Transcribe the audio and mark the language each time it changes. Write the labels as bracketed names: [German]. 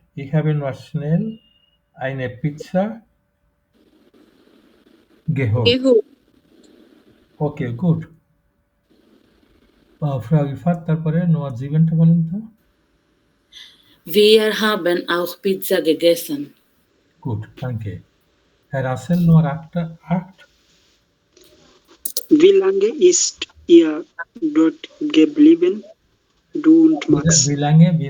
[German] Ich habe nur schnell eine Pizza geholt. Okay, gut. [Bangla] Frau Ifat, তারপরে নোয়ার জীবনটা বলেন তো। [German] Wir haben auch Pizza gegessen. Gut, danke. Herr Russell, Nummer 8. Wie lange ist ihr dort geblieben? Du und Max. Wie lange?